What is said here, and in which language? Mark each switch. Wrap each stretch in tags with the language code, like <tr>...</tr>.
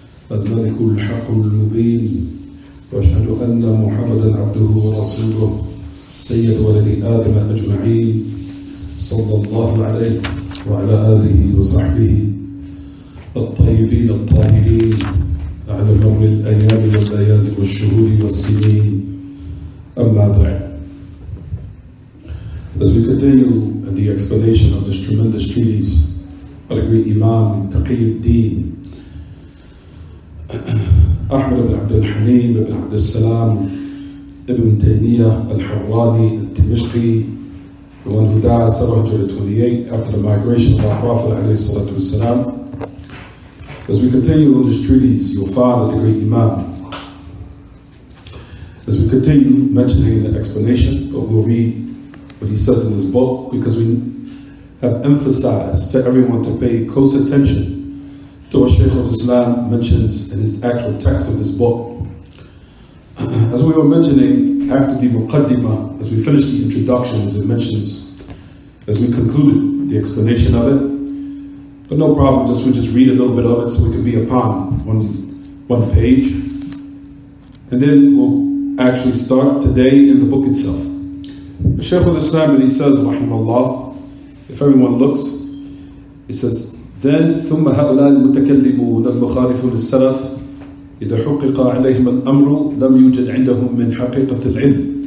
<ar>الملك الحق المبين وأشهد أن محمدا عبده ورسوله سيد ولد آدم أجمعين صلى الله عليه وعلى آله وصحبه الطيبين الطاهرين على مر الأيام والليالي والشهور والسنين أما بعد.</ar> <en>As we continue in the explanation of this tremendous treatise by the great Imam Taqiyuddin Ahmad ibn Abdul Halim ibn Abdul Salam ibn Taymiyyah al-Harrani al-Dimashqi, the one who died 728 after the migration of our Prophet ﷺ. As we continue on this treatise, you'll find that the great Imam, as we continue mentioning the explanation, but we'll read what he says in his book, because we have emphasized to everyone to pay close attention to what Shaykh al-Islam mentions in his actual text of this book. As we were mentioning after the Muqaddimah, as we finished the introductions, it mentions, as we concluded the explanation of it. But no problem, we'll just read a little bit of it so we can be upon one page. And then we'll actually start today in the book itself. The Shaykh al-Islam, he says, rahimahullah, if everyone looks, he says, then</en> <ar>ثم هؤلاء المتكلمون المخالفون السلف إذا حقق عليهم الأمر لم يوجد عندهم من حقيقة العلم.</ar>